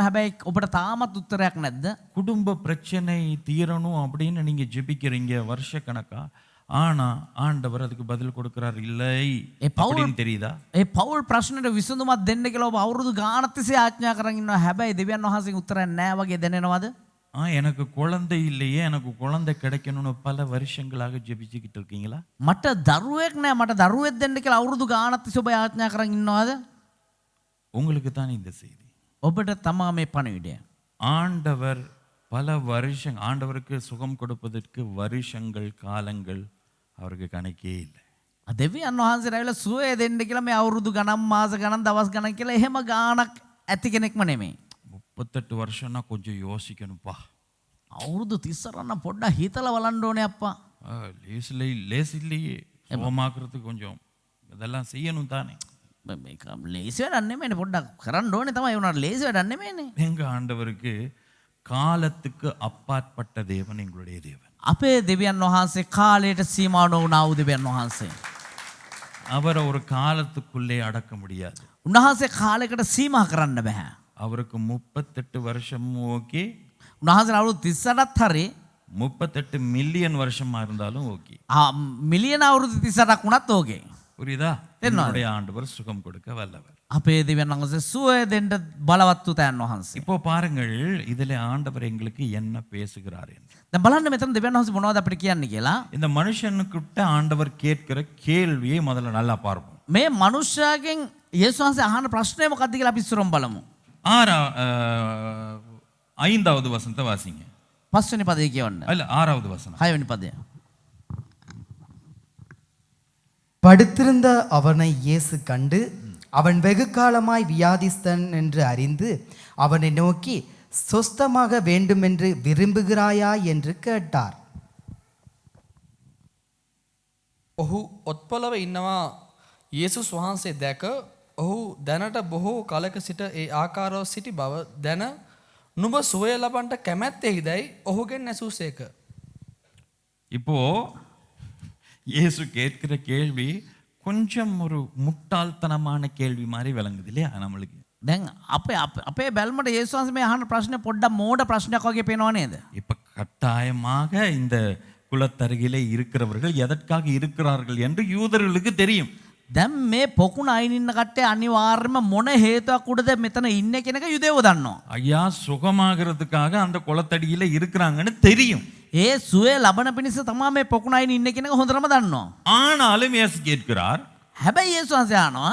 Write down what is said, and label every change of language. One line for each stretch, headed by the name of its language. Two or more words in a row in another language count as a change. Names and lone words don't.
Sinhala: හැබැයි ඔබට තාමත් උත්තරයක් නැද්ද?
Tamil: குடும்ப பிரச்சனை தீரணும் அப்படின்னு நீங்க ஜெபிக்கிறீங்க வருஷ கணக்கா. ஆனா ஆண்டவர் அதுக்கு பதில் கொடுக்கிறார் இல்லை அப்படின்னு தெரியுதா?
Sinhala: ඒ පෞල් ප්‍රශ්නෙට විසඳුමක් දෙන්න කියලා ඔබ අවුරුදු ගානක් තිස්සේ ආඥා කරන් ඉන්නවා. හැබැයි දෙවියන් වහන්සේගේ උත්තරයක් නැහැ වගේ දැනෙනවද?
Tamil: எனக்கு குழந்தை இல்லையே, எனக்கு குழந்தை கிடைக்கணும்னு பல வருஷங்களாக ஜெபிச்சுக்கிட்டு இருக்கீங்களா?
Sinhala: මට දරුවෙක් නැහැ, මට දරුවෙක් දෙන්න කියලා අවුරුදු ගානක් තිස්සේ ඔබ ආඥා කරන් ඉන්නවද?
Tamil: உங்களுக்கு தான் இந்த செய்தி.
Sinhala: ඔබට තමා මේ පණිවිඩය.
Tamil: ஆண்டவர் பல வருஷம், ஆண்டவருக்கு சுகம் கொடுப்பதற்கு வருஷங்கள் காலங்கள் அவருக்கு கணக்கே இல்லை.
Sinhala: දෙවියන් වහන්සේ රැවිලා සුවය දෙන්න කියලා මේ අවුරුදු ගණන් මාස ගණන් දවස් ගණන් කියලා එහෙම ගානක් ඇති කෙනෙක්ම නෙමෙයි.
Tamil: 38 வருஷம்னா கொஞ்சம் யோசிக்கணும்ப்பா.
Sinhala: අවුරුදු 38 නම් පොඩ්ඩක් හිතලා බලන්න ඕනේ අප්පා.
Tamil: லேசிலேயே சுகமாக்குறதுக்கு கொஞ்சம் இதெல்லாம் செய்யணும் தானே.
Sinhala: මේක ලේසි වැඩක් නෙමෙයිනේ, පොඩ්ඩක් කරන්න ඕනේ තමයි. ඒ උනාට ලේසි වැඩක් නෙමෙයිනේ.
Tamil: எங்க ஆண்டவருக்கு காலத்துக்கு அப்பாற்பட்ட தேவன் எங்களுடைய தேவன்.
Sinhala: අපේ දෙවියන් වහන්සේ කාලයට සීමා නොවුනා වූ දෙවියන් වහන්සේ.
Tamil: அவரை ஒரு காலத்துக்குள்ளே அடக்க முடியாது.
Sinhala: උන්වහන්සේ කාලයකට සීමා කරන්න බෑ.
Tamil: அவருக்கு 38 வருஷமும் ஓகே,
Sinhala: උන්වහන්සේ අවුරුදු 38ත් හරි
Tamil: 38 மில்லியன் வருஷமா இருந்தாலும் ஓகே.
Sinhala: මිලියන අවුරුදු 38ක් වුණත් ඕකේ.
Tamil: புரியுதா? தெரியணும். என்னுடைய ஆண்டவர் சுகம் கொடுக்க வல்லவர்.
Sinhala: අපේ දෙවියන් වහන්සේ සුවය දෙන්න බලවත් වූ තෑන් වහන්සේ.
Tamil: இப்போ பாருங்கள், இதிலே ஆண்டவர் எங்களுக்கு என்ன பேசுகிறார் என்று.
Sinhala: දැන් බලන්න මෙතන දෙවියන් වහන්සේ මොනවද අපිට කියන්නේ කියලා.
Tamil: இந்த மனுஷனுக்கிட்ட ஆண்டவர் கேட்கிற கேள்வியை முதல்ல நல்லா பார்ப்போம்.
Sinhala: මේ මනුෂ්‍යයාගෙන් යේසුස් වහන්සේ අහන ප්‍රශ්නය මොකක්ද කියලා අපි ඉස්සරම් බලමු.
Tamil: 5வது வசனத்தை வாசிங்க.
Sinhala: 5 වෙනි පදේ කියවන්න.
Tamil: இல்ல 6வது வசனம்.
Sinhala: 6 වෙනි පදය.
Tamil: படுத்திருந்த அவனை இயேசு கண்டு அவன் வெகு காலமாய் வியாதிஸ்தன் என்று அறிந்து அவனை நோக்கி சொஸ்தமாக வேண்டுமென்று விரும்புகிறாயா என்று கேட்டார்.
Sinhala: ඔහු ඔත්පලව ඉන්නවා යේසුස් වහන්සේ දැක ඔහු දැනට බොහෝ කලක සිට ඒ ආකාරව සිටි බව දැන නුඹ සුවය ලබන්ට කැමැත්තෙහිදැයි ඔහුගෙන් ඇසූසේක.
Tamil: இப்போ இயேசு கேட்கிற கேள்வி கொஞ்சம் ஒரு முட்டாள்தனமான கேள்வி மாதிரி விளங்குது இல்லையா நம்மளுக்கு?
Sinhala: දැන් අපේ බැල්මට යේසුස් වහන්සේ මේ අහන ප්‍රශ්නේ පොඩ්ඩක් මෝඩ ප්‍රශ්නයක් වගේ පේනව නේද?
Tamil: இப்ப கட்டாயமாக இந்த குலத்தருகிலே இருக்கிறவர்கள் எதற்காக இருக்கிறார்கள் என்று யூதர்களுக்கு தெரியும்.
Sinhala: දැන් මේ පොකුණ අයින් ඉන්න කට්ටිය අනිවාර්යයෙන්ම මොන හේතුවක් උඩද මෙතන ඉන්නේ කියන එක යුදෙවෝ දන්නවා.
Tamil: ஐயா சுகமாகிறதுக்காக அந்த குளத்தடியில இருக்கிறாங்கன்னு தெரியும்.
Sinhala: ඒ සුවය ලබන පිණිස තමයි මේ පොකුණ අයින් ඉන්නේ කියන එක හොඳටම දන්නවා.
Tamil: ஆனாலும் இயேசு கேட்கிறார்,
Sinhala: හැබැයි යේසුස් වහන්සේ අහනවා